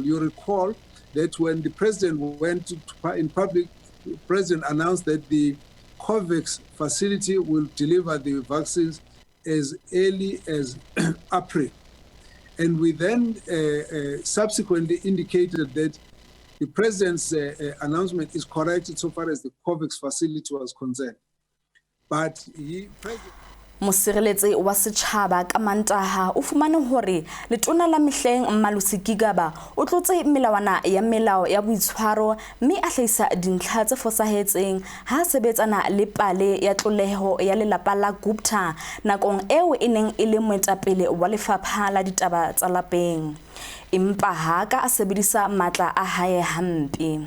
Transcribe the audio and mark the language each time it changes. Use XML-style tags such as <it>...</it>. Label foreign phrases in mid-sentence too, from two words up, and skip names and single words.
<en>You recall that when the president went in public, the president announced that the COVAX facility will deliver the vaccines as early as April. And we then subsequently indicated that the president's announcement is correct so far as the COVAX facility was concerned. But</en> <st>Mosireletsi wa setjhaba ka Mantaha o fumane hore letona la Mehleng Mmalusi Gigaba o tlotse melawana ya melao ya boitshwaro mme a hlahisa dintlha tse fosahetseng ha sebetsana le pale ya tloleho ya lelapa la Gupta nakong eo e neng e le moetapele wa lefapha la ditaba tsa lapeng empa ha ka a sebedisa matla a hae hampe.</st>